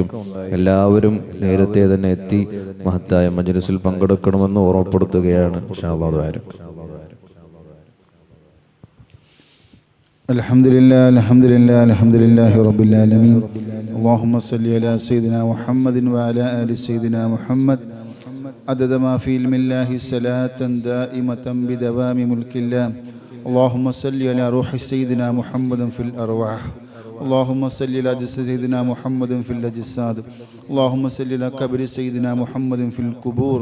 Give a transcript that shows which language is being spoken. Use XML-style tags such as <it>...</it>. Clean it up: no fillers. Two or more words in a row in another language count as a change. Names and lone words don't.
<ml>എല്ലാവരും നേരത്തെ തന്നെ എത്തി മഹത്തായ മജ്ലിസിൽ പങ്കെടുക്കണമെന്ന് ഓർമ്മപ്പെടുത്തുകയാണ്.</ml> <ar>إن شاء الله دعاء. الحمد لله الحمد لله الحمد لله رب العالمين. اللهم صل على سيدنا محمد وعلى آل سيدنا محمد عدد ما في علم الله صلاة دائمة بدوام ملك الله. اللهم صل على روح سيدنا محمد في الأرواح. اللهم صل على جسد سيدنا محمد في الأجساد. اللهم صل على قبر سيدنا محمد في القبور.</ar>